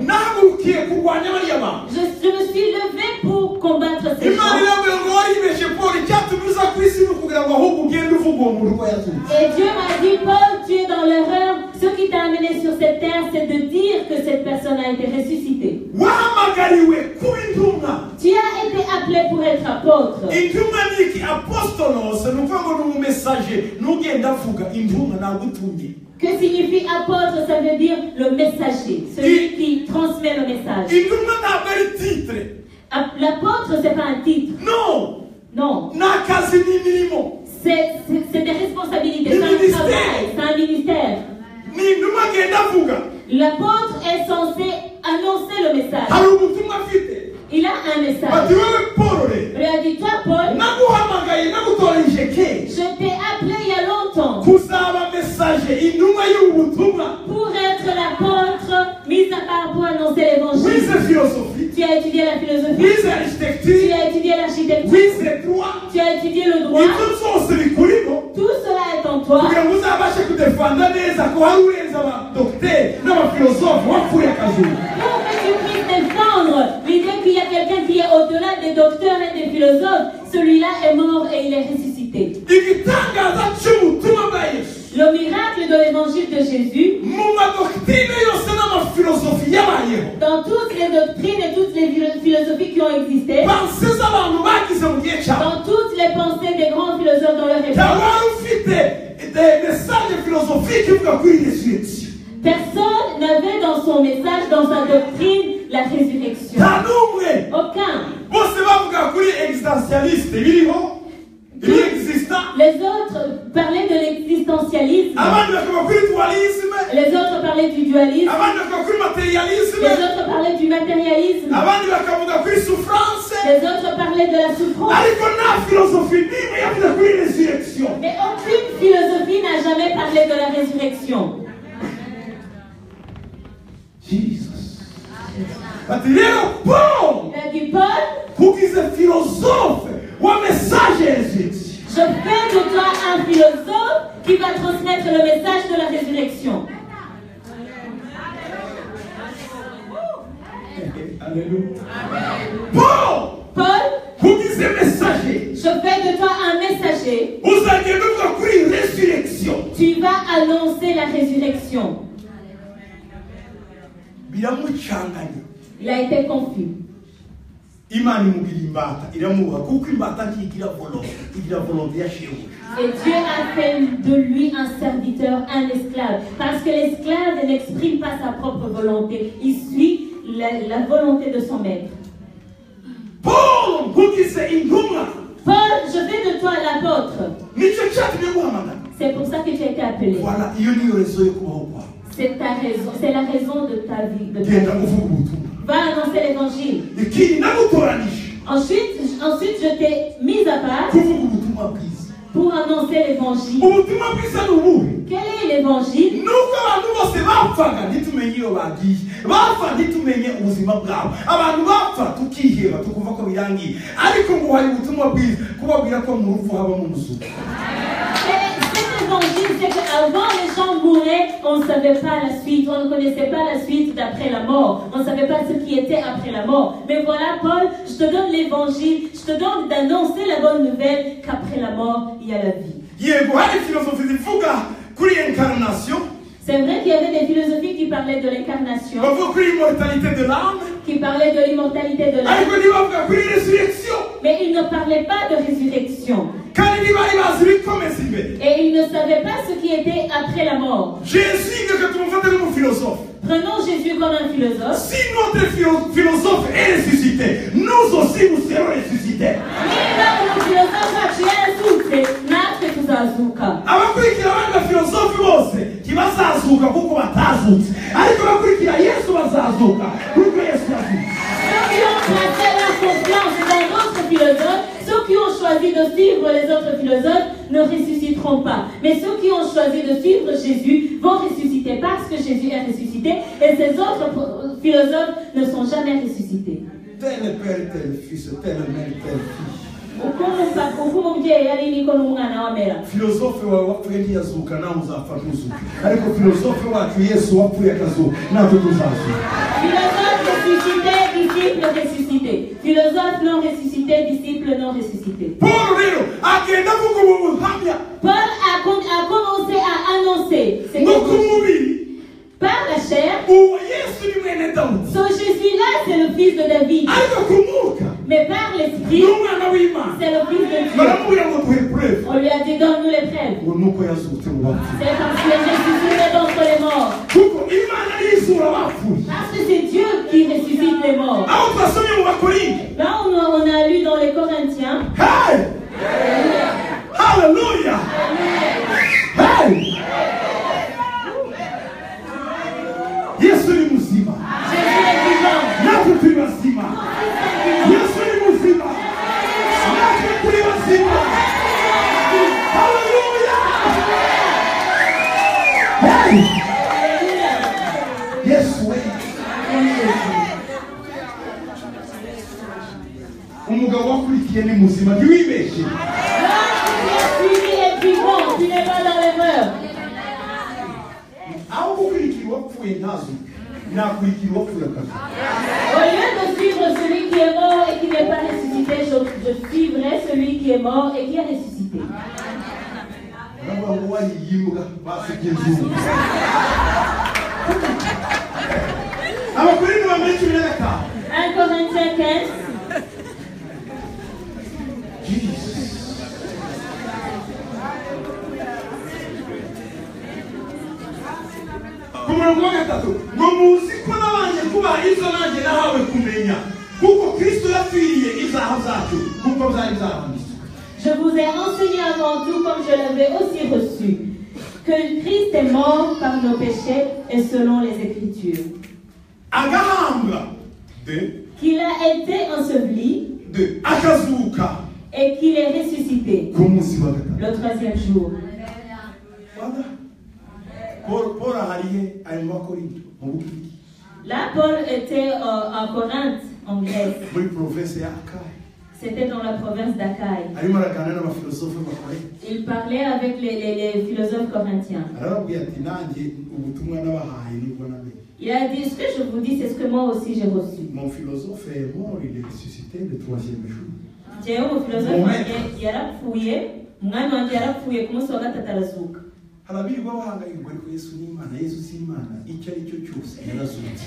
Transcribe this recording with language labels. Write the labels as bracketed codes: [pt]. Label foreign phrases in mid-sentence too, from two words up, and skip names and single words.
[rw] nahagurukiye kurwanya bariya bantu. [fr] je me suis levé pour combattre ces [rw] imana [fr] gens. [rw] irambwira ngo waribeshe paul icyatumye uza ku isi ni ukugira ngo ahubwo ugende uvuga uwo muntu uko yaturutse. [fr] Et Dieu m'a dit, Paul, tu es dans l'erreur. Ce qui t'a amené sur cette terre, c'est de dire que cette personne a été ressuscitée. [rw] wahamagariwe kuba intumwa. [fr] Tu as été appelé pour être apôtre. [rw] intumwa ni iki? apostolos ni ukuvuga ngo ni umumesaje n'ugenda avuga intumwa nagutumye. [fr] Que signifie apôtre? Ça veut dire le messager, celui qui transmet le message. [rw] intumwa ntabwo ari titre. [fr] L'apôtre, c'est pas un titre. no Non. [rw] ni akazi n'imirimo. [fr] C'est des responsabilités, Le c'est un ministère. travail, c'est un ministère. [rw] ni intumwa agenda avuga. [fr] L'apôtre est censé annoncer le message. [rw] hari ubutumwa afite. [fr] Il a un [rw] bati [fr] message. [rw] wowe paul rero [fr] Il lui a dit, toi, Paul, [rw] naguhamagaye nagutoranyije kera [fr] je t'ai appelé il y a longtemps [rw] kuzaba mesaje intumwa y'ubu butumwa. [fr] pour être l'apôtre mis à part pour annoncer l'évangile. [rw] wize filosofi, [fr] Tu as étudié la philosophie, [rw] wize [fr] tu architecture, as étudié l'architecture, [rw] wize droit. [fr] tu as étudié le droit. [rw] ibyo byose bikurimo [fr] Tout cela est en toi [rw] kugira ngo uzabashe kudefanda neza ko hari urenze abadogiteri n'abafilosofe wapfuye akazuba. [fr] pour que tu puisses défendre l'idée qu'il y a quelqu'un qui est au-delà des docteurs et des philosophes. Celui-là est mort et il est ressuscité. [rw] igitangaza cy'ubutumwa bwa yesu [fr] Le miracle de l'évangile de Jésus, [rw] mu madogitine yose n'amafilosofi yabayeho [fr] dans toutes les doctrines et toutes les philosophies qui ont existé, [rw] panse z'abantu bagize mu gihe cyabo [fr] dans toutes les pensées des grands philosophes dans leur époque, [rw] ntawari ufite mesaje filosofike ivuga kuri resurrection. [fr] personne n'avait dans son message, dans sa doctrine, la résurrection. [rw] nta n'umwe. [fr] Aucun. [rw] bose bavuga kuri existentialiste biriho ibiexista. [fr] Les autres parlaient de l'existentialisme, [rw] abandi bakavuga kuri dualisme. [fr] les autres parlaient du dualisme, [rw] abandi bakavuga kuri materialisme. [fr] les autres parlaient du matérialisme. [rw] abandi bakavuga kuri souffrance, [fr] Les autres parlaient de la souffrance. [rw] ariko nta filosofi n'imwe yavuze kuri resurrection. [fr] Mais aucune philosophie n'a jamais parlé de la résurrection. Jesus. [rw] Ati rero Paul [fr] Il a dit, Paul, [rw] kugize philosophe wa message ya resurrection. [fr] je fais de toi un philosophe qui va transmettre le message de la résurrection. Alléluia. [rw] Paul kugize messager. [fr] Je fais de toi un messager. [rw] Uzagenda uvuga kuri resurrection. [fr] Tu vas annoncer la résurrection. [rw] Biramucanganya. [fr] Il a été confus. [rw] Imana imugira imbata iramuha kuko imbata ntigira volonté ya shebuja. [fr] Et Dieu a fait de lui un serviteur, un esclave. Parce que l'esclave n'exprime pas sa propre volonté. Il suit la volonté de son maître. [rw] Paul kugize intumwa. [fr] Paul, je fais de toi l'apôtre. [rw] Nicyo cyatumye guhamagara. [fr] C'est pour ça que tu as été appelé. Voilà, [rw] iyo niyo rezo yo kubaho kwawe. [fr] C'est ta raison. C'est la raison de ta vie. [rw] Genda uvuga ubutumwa. [fr] Va annoncer l'évangile. [rw] Ikindi nagutoranije. [fr] Ensuite, je t'ai mis à part [rw] Kuvuga ubutumwa bwiza. [fr] pour annoncer l'évangile. [rw] Ubutumwa bwiza ni ubuhe? [fr] Quel est l'évangile? [rw] Nuko abantu bose bapfaga ntitumenye iyo bagiye. Bapfa ntitumenye ubuzima bwabo. Abantu bapfa tukiheba tukumva ko birangiye. Ariko ngo hari ubutumwa bwiza kubabwira ko mu rupfu haba mu muzuko. [fr] Cet évangile, c'est qu'avant les gens mouraient, on ne savait pas la suite, on ne connaissait pas la suite d'après la mort, on ne savait pas ce qui était après la mort. Mais voilà, Paul, je te donne l'évangile, je te donne d'annoncer la bonne nouvelle qu'après la mort, il y a la vie. [rw] Yego hari filosofi zivuga kuri incarnation. [fr] C'est vrai qu'il y avait des philosophies qui parlaient de l'incarnation, [rw] Bavuga kuri [fr] immortalité de l'âme. qui parlaient de l'immortalité de l'âme, [rw] Ariko ntibavuga kuri resurrection. [fr] mais ils ne parlaient pas de résurrection. [rw] Kandi ntibari bazi ibikomeza imbere. [fr] Et ils ne savaient pas ce qui était après la mort. [rw] Jésus reka tumufate nk'umufilosofe. [fr] Prenons Jésus comme un philosophe. Si notre philosophe est ressuscité, nous aussi nous serons ressuscités. [rw] Abakurikira abandi bafilosofi bose ntibazazuka kuko batazutse, ariko abakurikira Yesu bazazuka kuko Yesu yazutse. [fr] Ceux qui ont placé leur confiance dans d'autres philosophes, ceux qui ont choisi de suivre les autres philosophes ne ressusciteront pas. Mais ceux qui ont choisi de suivre Jésus vont ressusciter parce que Jésus est ressuscité et ces autres philosophes ne sont jamais ressuscités. Tel père, tel fils, tel mère, tel fille. [rw] Filosofe wawe wapfuye ntiyazuka nawe uzapfa ntuzuke, ariko filosofe wacu Yesu wapfuye akazuka natwe tuzazuka. [fr] Philosophe ressuscité, disciple ressuscité. Philosophe non ressuscité, disciple non ressuscité. [rw] Paul rero agenda avuga ubu buhamya. [fr] Paul a commencé à annoncer ces [rw] No ku mubiri. [fr] par la chair. [rw] Uwo Yesu ni mwene Dawudi. [fr] Ce Jésus-là, c'est le fils de David. [rw] Ariko ku mwuka. [fr] Mais par l'esprit, [rw] N'umwana w'Imana. [fr] c'est le fils de Dieu. [rw] Baramubwira ngo duhe preuve. [fr] On lui a dit, donne-nous les preuves. [rw] Ngo nuko yazutse mu bapfuye. [fr] C'est parce qu'il est ressuscité d'entre les morts. [rw] Kuko Imana yizura abapfuye. [fr] Parce que c'est Dieu qui ressuscite les morts. [rw] Aho twasomye mu Bakorinto. [fr] Là, on a lu dans les Corinthiens. Hey! Hallelujah! [rw] Hey! Yesu ni muzima. [fr] Jésus est vivant. [rw] Natwe turi bazima. Yesu ni muzima. Natwe turi bazima. Hallelujah! Hey! Yesu we. Umugabo wakurikiye ni muzima ntiwibeshye. [fr] L'homme qui est suivi est vivant. Tu n'es pas dans l'erreur. [rw] Aho gukurikira uwapfuye ntazuke, nakurikira uwapfuye akazuka. [fr] Au lieu de suivre celui qui est mort et qui n'est pas ressuscité, je suivrai celui qui est mort et qui est ressuscité. [rw] Uravuga ngo wariyimbwa basibye inzungu. Abakorinto ba mbere 15. [fr] 1 Corinthiens 15. [rw] Ku murongo wa gatatu ngo muzi ko nabanje kuba izo nanjye nahawe kumenya kuko Kristo yapfiriye ibyaha byacu kuko byari byaranditswe. [fr] Je vous ai enseigné avant tout, comme je l'avais aussi reçu, que Christ est mort par nos péchés et selon les Écritures. [rw] agahambwa de [fr] qu'il a été enseveli [rw] akazuka [fr] et qu'il est ressuscité [rw] ku munsi wa gatatu. [fr] le troisième jour. [rw] Wada Paul aharihe ari mu Bakorinto mu Bugiriki [fr] Là, Paul était en Corinthe, en Grèce. [rw] muri province ya Akayi. [fr] C'était dans la province d'Achaïe. [rw] Arimo araganira n'abafilosofe b'Abakorinto. [fr] Il parlait avec les philosophes corinthiens. [rw] Arababwira ati nanjye ubutumwa n'abahaye nibwo namenye. [fr] Il a dit, ce que je vous dis, c'est ce que moi aussi j'ai reçu. Mon philosophe est mort, il est ressuscité le troisième jour. Dieu, mon philosophe, [rw] yarapfuye, umwami wanjye yarapfuye ku munsi wa gatatu arazuka. Harabirirwa bahangayirwa ariko Yesu ni Imana, Yesu si Imana, icyo ari cyo cyose yarazutse.